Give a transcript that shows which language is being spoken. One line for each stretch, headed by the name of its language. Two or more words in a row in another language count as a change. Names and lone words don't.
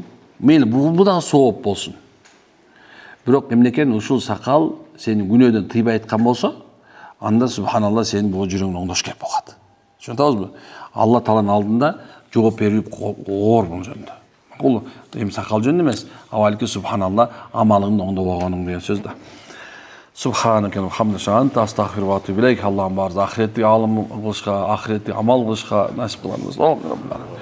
Kyrgyz: Мейли бул дагы сооп болсун. Бирок эмнекен ушул сакал сени күнөөдөн тыйбай айткан болсо, анда субханалла сенин бул жүрөгүң оңдош керек болот. Түшүнөбүзбү? Алла Тааланын алдында жооп берип оор бул жөнүндө. Бул эми сакал жөнүндө эмес, авалки субханалла амалыңды оңдобогонуң деген сөз да.
Arabic: سبحانك وحمدك أنت أستغفر وأتوب إليك.
Kyrgyz: Аллахым бар ахиретти алым кылышка, ахиретти амал кылышка насип кылыңыз.